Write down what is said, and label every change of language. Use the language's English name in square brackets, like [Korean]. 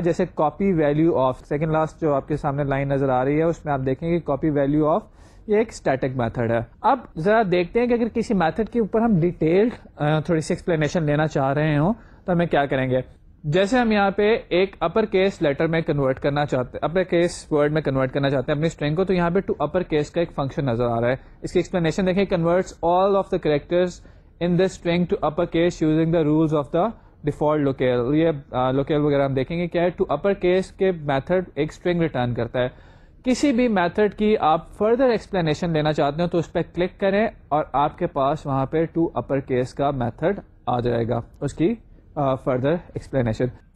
[Urdu] جیسے copy value of, second last جو آپ کے سامنے لائن نظر آ رہی ہے اس میں آپ دیکھیں گے کاپی ویلو آف یہ ایک اسٹیٹک میتھڈ ہے. اب ذرا دیکھتے ہیں کہ اگر کسی میتھڈ کے اوپر ہم ڈیٹیلڈ تھوڑی سی ایکسپلینیشن لینا چاہ رہے ہوں تو ہمیں کیا کریں گے. جیسے ہم یہاں پہ ایک اپر کیس لیٹر میں کنورٹ کرنا چاہتے ہیں, اپر کیس ورڈ میں کنورٹ کرنا چاہتے ہیں اپنی اسٹرنگ کو, تو یہاں پہ ٹو اپر کیس کا ایک فنکشن نظر آ رہا ہے. اس کی ایکسپلینیشن دیکھیں, [English] Converts all of the characters in the string to upper case using the rules of the default locale. [Urdu] یہ لوکیل وغیرہ ہم دیکھیں گے کیا ہے. ٹو اپر کیس کے میتھڈ ایک اسٹرنگ ریٹرن کرتا ہے. کسی بھی میتھڈ کی آپ فردر ایکسپلینیشن لینا چاہتے ہو تو اس پہ کلک کریں اور آپ کے پاس وہاں پہ ٹو اپر کیس کا میتھڈ آ جائے گا, اس کی فردر ایکسپلینیشن.